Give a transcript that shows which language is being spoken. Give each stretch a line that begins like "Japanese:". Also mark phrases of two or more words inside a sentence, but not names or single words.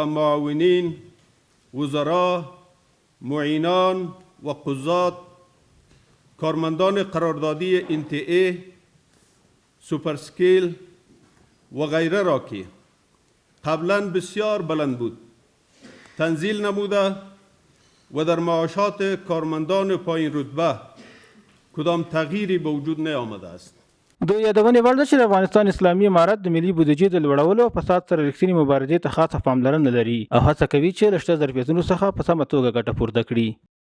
Persian: معاونین وزراء، معینان و قضات، کارمندان قراردادی NTA، سوپرسکیل و غیره را که قبلا بسیار بلند بود تنزیل نموده و در معاشات کارمندان پایین رتبه کدام تغییری به وجود نیامده است.
Pashto: د یادونې وړ ده چې د افغانستان اسلامي امارت د ملي بودیجې د لوړولو او فساد سره رښتینې مبارزې ته خاصه پاملرنه لري او هڅه کوي چې له شته ظرفیتونو څخه په سمه توګه ګټه پورته کړي.